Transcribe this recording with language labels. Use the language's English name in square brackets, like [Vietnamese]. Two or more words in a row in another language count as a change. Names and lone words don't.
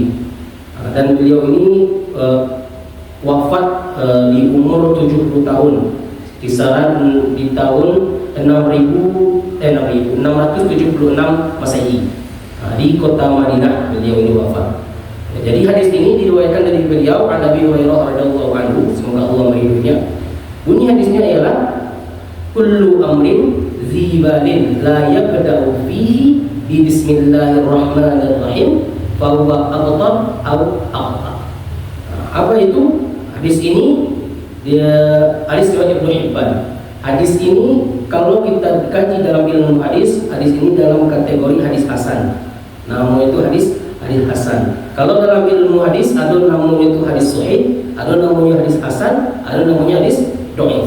[Indonesian] Dan beliau ini wafat di umur 70 tahun, kisaran di tahun 676 Masehi, di kota Madinah beliau ini wafat. Jadi hadis ini diriwayatkan dari beliau Nabi Hurairah [Arabic] رضي الله عنه, [Indonesian] semoga Allah meridhoinya. Bunyi hadisnya ialah [Arabic] كل أمر ذي بال لا يبدأ فيه ب بسم الله الرحمن الرحيم فهو أبتر أو أقطع. [Indonesian] Apa itu? Hadis ini dia hadis riwayat Ibnu Hibban. Hadis ini kalau kita kaji dalam ilmu hadis ini dalam kategori hadis hasan. Namanya itu hadis hasan. Kalau dalam ilmu hadis ada namanya itu hadis sahih, ada namanya hadis hasan, ada namanya hadis dhaif.